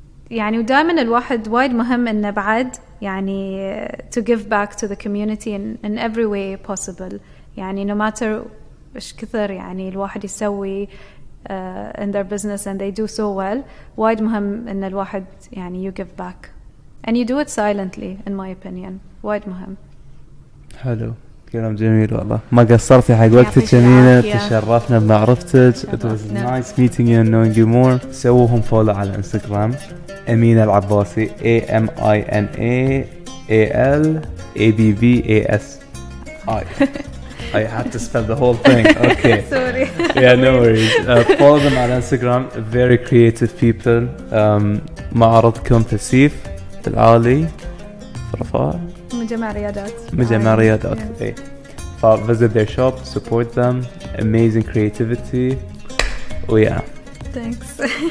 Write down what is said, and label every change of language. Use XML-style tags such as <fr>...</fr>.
<ar>يعني ودائما الواحد وايد مهم إنه بعد يعني</ar> <en>to give back to the community in every way possible.</en> <ar>يعني</ar> <en>no matter</en> <ar>إيش كثر يعني الواحد يسوي</ar> <en>in their business and they do so well،</en> <ar>وايد مهم إن الواحد يعني</ar> <en>you give back and you do it silently in my opinion.</en> <ar>وايد مهم. حلو، كلام جميل والله، ما قصرتي حق وقتك أمينة، تشرفنا بمعرفتك.</ar> <en>It was nice meeting you and knowing you more.</en> <ar>سووهم فولو على انستغرام أمينة العباسي AMINA ALABBASI.</ar> <en>I had to spell the whole thing. Okay. Sorry. Yeah, no worries. Follow them on Instagram. Very creative people.</en> <ar>معرضكم في سيف في العالي في رفاع. مجمع رياضات. إيه.</ar> <en>Visit their shop. Support them. Amazing creativity. Oh yeah. Thanks.</en>